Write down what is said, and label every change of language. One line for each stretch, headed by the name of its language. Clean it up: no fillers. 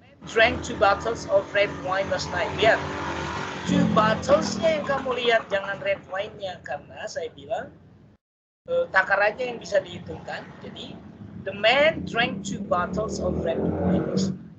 English: Drank 2 bottles of red wine last night.
Indonesian: Lihat, 2 bottles-nya yang kamu lihat, jangan red wine-nya. Karena saya bilang, takarannya yang bisa dihitungkan. Jadi,
English: the man drank 2 bottles of red wine last night.